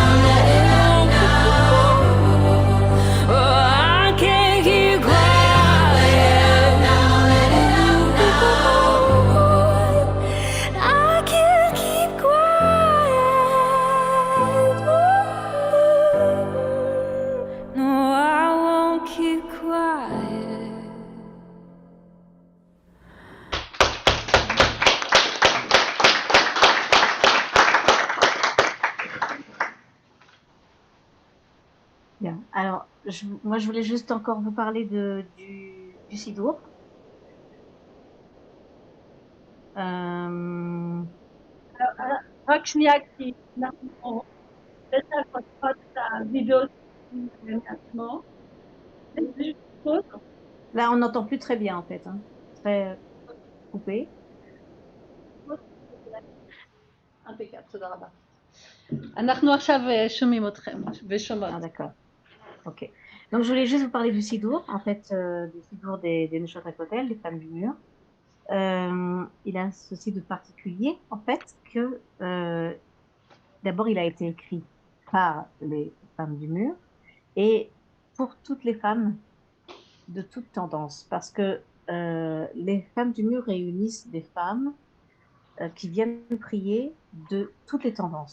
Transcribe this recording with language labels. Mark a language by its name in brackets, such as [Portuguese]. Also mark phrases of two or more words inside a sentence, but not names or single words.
[English] I can't keep quiet. I can't keep quiet. No, I won't keep quiet. [French] Bien. Alors, moi, je voulais juste encore vous parler du Sidour. [Hebrew] רק שנייה, כי אנחנו בטח פותחות את הוידאו מעצמו. [French] זה juste pause. Là, on n'entend plus très bien, en fait. Hein. Très coupé. impeccable, [Hebrew] תודה רבה. אנחנו עכשיו שומעים אתכם ושומעות. [French] Ah, d'accord. Ok. Donc, je voulais juste vous parler du Sidour, en fait, du Sidour des [Hebrew] נשות הכותל, [French] des femmes du mur. Il a ceci de particulier, en fait, que d'abord, il a été écrit par les femmes du mur et pour toutes les femmes de toute tendance, parce que les femmes du mur réunissent des femmes qui viennent prier de toutes les tendances.